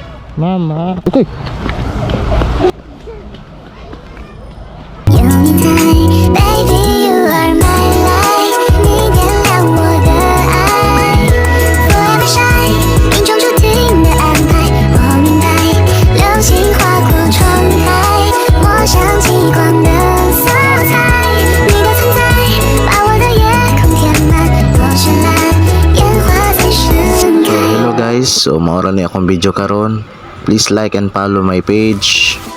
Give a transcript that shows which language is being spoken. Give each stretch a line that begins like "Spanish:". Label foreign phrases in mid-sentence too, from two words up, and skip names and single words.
English: Mama. Okay. Baby, you are my light，
Chinese: 你点亮我的爱。
English: Forever shine，
Chinese: 命中注定的安排，我明白。流星划过窗台，我想极光的色彩。你的存在，把我的夜空填满，多绚烂，烟花在盛开。
English: Hello guys,
Cebuano: so maura ni akong video karon.
English: Please like and follow my page.